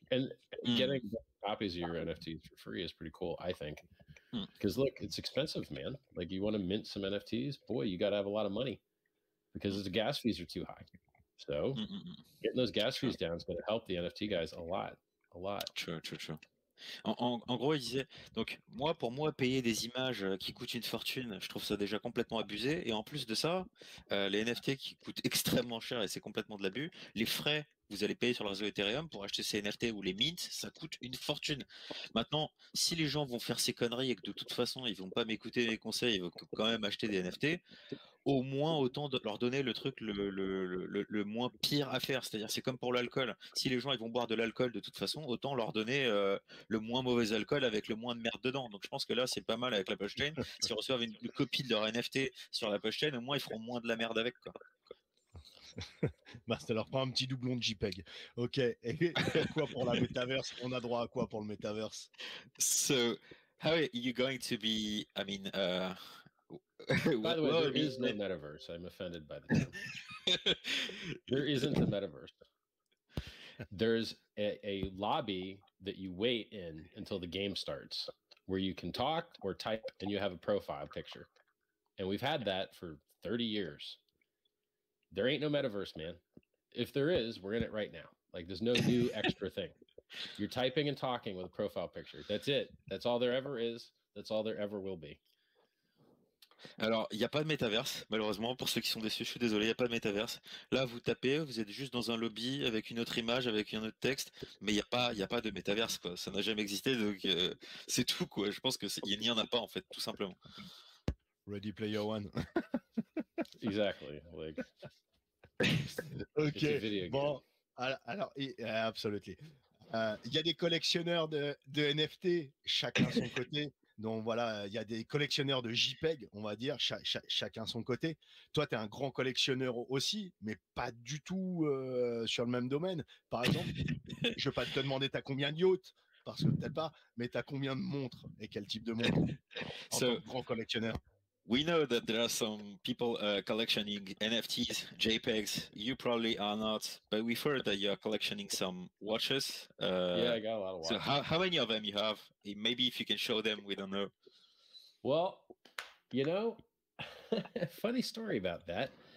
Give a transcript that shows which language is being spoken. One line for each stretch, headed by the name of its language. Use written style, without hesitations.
English: And getting copies of your NFTs for free is pretty cool, I think. Because look, it's expensive, man. Like you want to mint some NFTs, boy, you got to have a lot of money because the gas fees are too high. So getting those gas fees down is going to help the NFT guys a lot. True.
French: En gros, il disait, donc pour moi, payer des images qui coûtent une fortune, je trouve ça déjà complètement abusé. Et en plus de ça, les NFT qui coûtent extrêmement cher et c'est complètement de l'abus, les frais que vous allez payer sur le réseau Ethereum pour acheter ces NFT ou les mints, ça coûte une fortune. Maintenant, si les gens vont faire ces conneries et que de toute façon, ils vont pas m'écouter mes conseils, ils vont quand même acheter des NFT, au moins autant de leur donner le truc le moins pire à faire. C'est-à-dire, c'est comme pour l'alcool. Si les gens ils vont boire de l'alcool de toute façon, autant leur donner le moins mauvais alcool avec le moins de merde dedans. Donc je pense que là, c'est pas mal avec la PulseChain. S'ils reçoivent une copie de leur NFT sur la PulseChain, au moins ils feront moins de la merde avec, quoi. Bah, ça leur prend un petit doublon de JPEG. Ok. Et quoi pour la métaverse? On a droit à quoi pour le métaverse?
English: So, how are you going to be? I mean, by the way, there is no metaverse. I'm offended by the term. There isn't a metaverse. There's a lobby that you wait in until the game starts, where you can talk or type and you have a profile picture. And we've had that for 30 years. There ain't no metaverse, man. If there is, we're in it right now. Like there's no new extra thing. You're typing and talking with a profile picture. That's it. That's all there ever is. That's all there ever will be.
French: Alors, il n'y a pas de métaverse, malheureusement, pour ceux qui sont déçus, je suis désolé, il n'y a pas de métaverse. Là, vous tapez, vous êtes juste dans un lobby avec une autre image, avec un autre texte, mais il n'y a pas de métaverse, quoi. Ça n'a jamais existé, donc c'est tout, quoi. Je pense qu'il n'y en a pas, en fait, tout simplement.
English: Ready Player One. Exactly. Like,
French: ok. Bon, alors, absolument. Il y a des collectionneurs de NFT, chacun son côté. Donc voilà, il y a des collectionneurs de JPEG, on va dire, chacun son côté. Toi, tu es un grand collectionneur aussi, mais pas du tout sur le même domaine. Par exemple, je ne vais pas te demander t'as combien de yachts, parce que peut-être pas, mais tu as combien de montres et quel type de montres en tant que grand collectionneur?
English: We know that there are some people collectioning NFTs, JPEGs. You probably are not, but we've heard that you're collectioning some watches. Yeah, I got a lot of watches. So how many of them you have? Maybe if you can show them, we don't know. Well, you know, funny story about that.